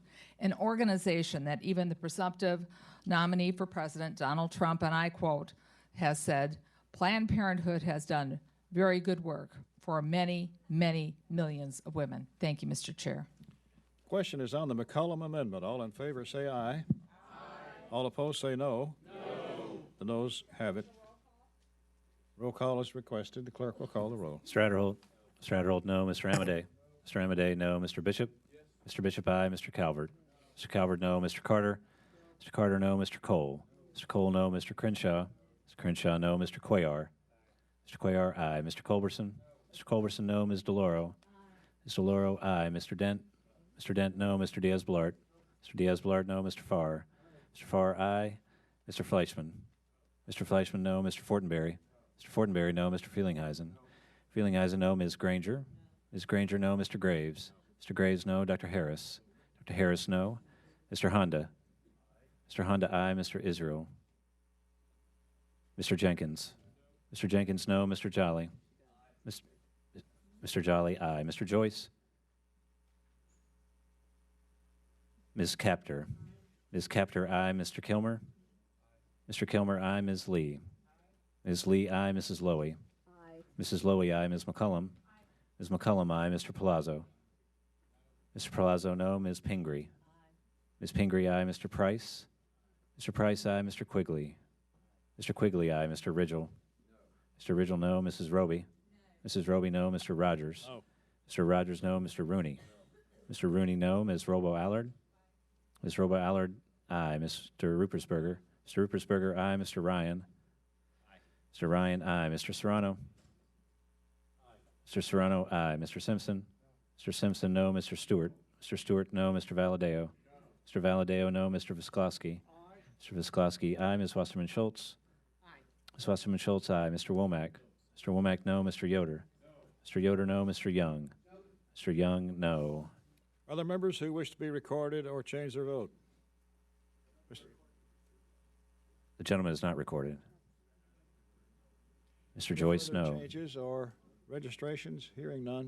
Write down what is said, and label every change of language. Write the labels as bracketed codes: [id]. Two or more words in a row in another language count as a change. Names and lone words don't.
[en] An organization that even the presumptive nominee for president, Donald Trump, and I quote, has said, Planned Parenthood has done very good work for many, many millions of women. Thank you, Mr. Chair. Question is on the McCollum amendment. All in favor say aye. Aye. All opposed say no. No. The noes have it. Roll call is requested. The clerk will call the roll. Mr. Adderholt. Mr. Adderholt, no. Mr. Amadei. Mr. Amadei, no. Mr. Bishop. Mr. Bishop, aye. Mr. Calvert. Mr. Calvert, no. Mr. Carter. Mr. Carter, no. Mr. Cole. Mr. Cole, no. Mr. Crenshaw. Mr. Crenshaw, no. Mr. Cuellar. Mr. Cuellar, aye. Mr. Culberson. Mr. Culberson, no. Ms. DeLauro. Ms. DeLauro, aye. Mr. Dent. Mr. Dent, no. Mr. Diaz-Balart. Mr. Diaz-Balart, no. Mr. Farr. Mr. Farr, aye. Mr. Fleischman. Mr. Fleischman, no. Mr. Fortenberry. Mr. Fortenberry, no. Mr. Feelingheisen. Feelingheisen, no. Ms. Granger. Ms. Granger, no. Mr. Graves. Mr. Graves, no. Dr. Harris. Dr. Harris, no. Mr. Honda. Mr. Honda, aye. Mr. Israel. Mr. Jenkins. Mr. Jenkins, no. Mr. Jolly. Mr. Jolly, aye. Mr. Joyce. Ms. Capter. Ms. Capter, aye. Mr. Kilmer. Mr. Kilmer, aye. Ms. Lee. Ms. Lee, aye. Mrs. Lowy. Aye. Mrs. Lowy, aye. Ms. McCullum. Ms. McCullum, aye. Mr. Palazzo. Mr. Palazzo, no. Ms. Pingree. Ms. Pingree, aye. Mr. Price. Mr. Price, aye. Mr. Quigley. Mr. Quigley, aye. Mr. Ridgel. Mr. Ridgel, no. Mrs. Roby. Mrs. Roby, no. Mr. Rogers. No. Mr. Rogers, no. Mr. Rooney. Mr. Rooney, no. Ms. Robo-Allard. Ms. Robo-Allard, aye. Mr. Rupersberger. Mr. Rupersberger, aye. Mr. Ryan. Mr. Ryan, aye. Mr. Serrano. Mr. Serrano, aye. Mr. Simpson. Mr. Simpson, no. Mr. Stewart. Mr. Stewart, no. Mr. Valadeo. Mr. Valadeo, no. Mr. Visklosky. Mr. Visklosky, aye. Ms. Wasserman Schultz. Ms. Wasserman Schultz, aye. Mr. Womack. Mr. Womack, no. Mr. Yoder. Mr. Yoder, no. Mr. Young. Mr. Young, no. Other members who wish to be recorded or change their vote? The gentleman is not recorded. Mr. Joyce, Further no. Changes or registrations? Hearing none.